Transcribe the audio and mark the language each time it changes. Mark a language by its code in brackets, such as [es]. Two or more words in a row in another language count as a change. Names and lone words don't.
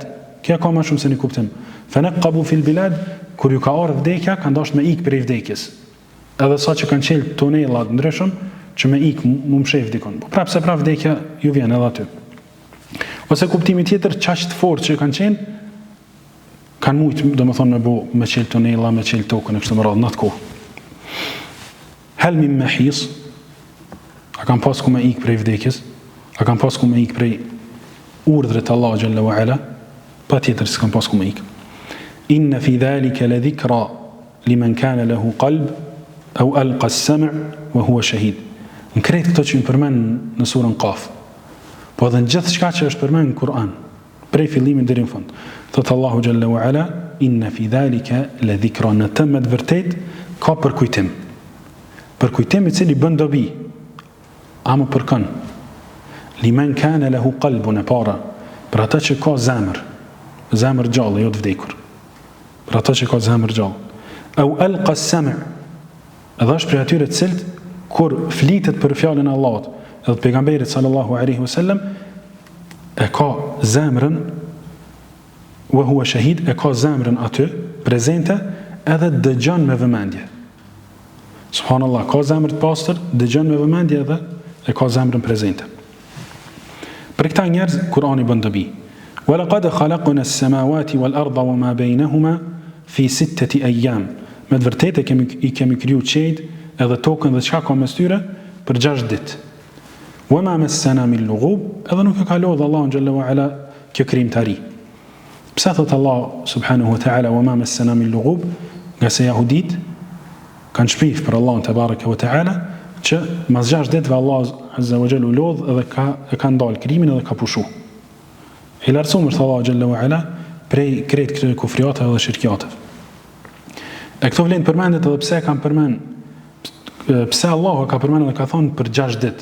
[sq] Kjo ka më shumë se një kuptim. [ar] فنقبوا في البلاد, [sq] kur ju ka ardhur vdekja, kanë dashur me ik prej vdekjes. Edhe sa që kanë qelë tunella të ndryshëm që me ik mu mshef dikon. Po prapë vdekja ju vjen edhe aty. Ose kuptimi tjetër, qaq të fortë që kanë qenë, kanë mujtë, domethënë me qelë tunella, me qelë tokën e kështu me radhë në atë kohë. [ar] هل من محيص. [sq] A kanë pas ku me ik prej vdekjes? A kanë pas ku me ik prej urdhrit të Allah [ar] جل وعلا? [sq] Pa tjetër se kanë pas ku me ik. [ar] إن في ذلك لذكرى لمن كان له قلب أو ألقى السمع وهو شهيد. [sq] Në krejt këto që më përmen në surën Qaf, po edhe në gjithë shka që është përmen në Kur'an, prej fillimin deri në fund, thotë Allahu [ar] جل وعلا: إن في ذلك لذكرى. [sq] Në të me të vërtet ka përkujtim. Përkujtim i cili bën dobi, ama përkën. [ar] لمن كان له قلب, [sq] e para, për ata që ka zemër gjallë, jo të vdekur. Për ata që ka zemër gjallë. [ar] أو ألقى السمع', [sq] edhe është prej atyre të cilët kur flitet për fjalën e Allahut edhe pejgamberit [ar] صلى الله عليه وسلم, [sq] e ka zemrën [ar] وهو شهيد, [sq] e ka zemrën aty prezente, edhe dëgjon me vëmendje. Subhanallah, ka zemër të pastër, dëgjon me vëmendje edhe e ka zemrën prezente. Për këta njerëz Kurani bën dobi. [ar] وَلَقَدْ خَلَقْنَا السَّمَاوَاتِ وَالْأَرْضَ وَمَا بَيْنَهُمَا فِي 6 أَيَّامٍ. [sq] Me të vërtetë i kemi kriju qiejt edhe tokën dhe çka ka mes tyre për 6 ditë. [ar] وَمَا مَسَّنَا مِنْ لُغُوبٍ, [sq] edhe nuk e ka lodhur Allahu [ar] جل وعلا [sq] kjo krijimtari. Pse thot Allah [ar] سبحانه وتعالى وَمَا مَسَّنَا مِنْ لُغُوبٍ? [sq] Nga se jahudit kanë shpif për Allahun [ar] تبارك وتعالى [sq] që mas 6 ditëve Allah [ar] عز وجل [sq] u lodh edhe ka ndal krijimin edhe ka pushu. I lartësuar është Allahu [ar] جل وعلا [sq] prej krejt këtyre kufriatave dhe shirkiateve. E këto vlen përmendet edhe pse kanë përmend, pse Allahu ka përmendur dhe ka thonë për 6 ditë.